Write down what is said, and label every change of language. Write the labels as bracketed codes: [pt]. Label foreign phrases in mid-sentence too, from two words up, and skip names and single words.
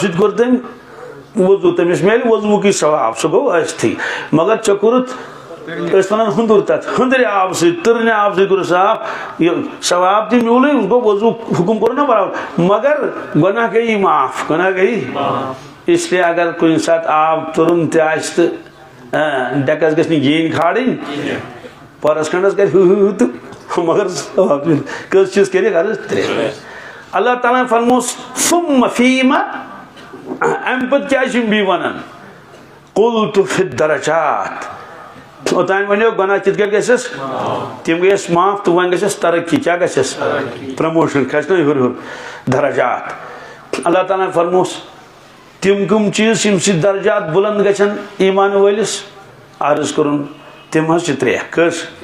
[ks] سۭتۍ کوٚر تٔمۍ وضو تٔمِس میلہِ وضوٗکٕے ثواب سُہ گوٚو ٲستھٕے مگر ژےٚ کوٚرُتھ أسۍ ونان ہُنٛدُر تتھ ہُنٛدرِ آبہٕ سۭتۍ تٕرنہِ آبہٕ سۭتۍ کوٚرُتھ صاف یہِ ثواب تہِ میوٗلٕے گوٚو وضوٗ حُکم کوٚر نا برابر مگر گۄناہ گٔیی معاف گۄناہ گٔیی اس لیے اگر کُنہِ ساتہٕ آب تُرُن تہِ آسہِ تہٕ ڈٮ۪کس گژھِ نہٕ گیٖنۍ کھالٕنۍ پۄرس کھنڈس کرِ تہٕ مگر ثواب کٔژ چیٖز کٔرِکھ عرض ترٛےٚ اللہ تعالیٰ ہن فرمووُس ثُمَّ فیٖمَ امہِ پتہٕ کیٛاہ چھِ یِم بیٚیہِ ونان [ar] قُلتُ فِی الدرجات [ks] اوٚتانۍ ونیو گۄناہ کِتھ کٔنۍ گژھٮ۪س تِم گٔیس معاف تہٕ وۄنۍ گژھٮ۪س ترقی کیٛاہ گژھٮ۪س پرموشن کھسہِ نا ہیوٚر ہیوٚر درجات اللہ تعالیٰ ہن فرمووُس تِم کٕم چیٖز چھِ ییٚمہِ سۭتۍ درجات بُلند گژھن ایمان وٲلِس عرض کوٚرُن تِم حظ چھِ ترٛےٚ کٔژ